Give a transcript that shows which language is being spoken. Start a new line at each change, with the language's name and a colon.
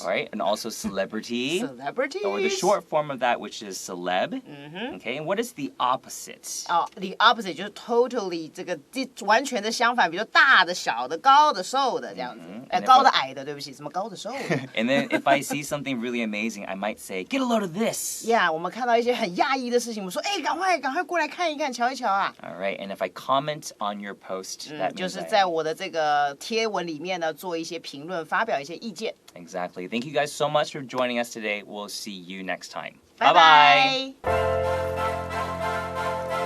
English: all right, and also celebrity. Celebrities. Or the short form of that, which is celeb. Okay, and what is the opposite?
Chinese: 哦、
English: the opposite
Chinese: 就是 totally 这个完全的相反，比如说大的、小的、高的、瘦的这样子。高的、矮的，对不起，什么高的、瘦的。
English: And then if I see something really amazing, I might say, get a load of this.
Chinese: Yeah， 我们看到一些很讶异的事情，我们说，哎，赶快过来看一看，瞧一瞧啊。
English: All right, and if I comment on your post, that
Chinese: 就
English: means
Chinese: 是在我的这个贴文里面呢，做一些评论，发表一些意见。
English: Exactly. Thank you guys so much for joining us today. We'll see you next time.
Chinese: 拜
English: Bye-bye.
Chinese: 拜。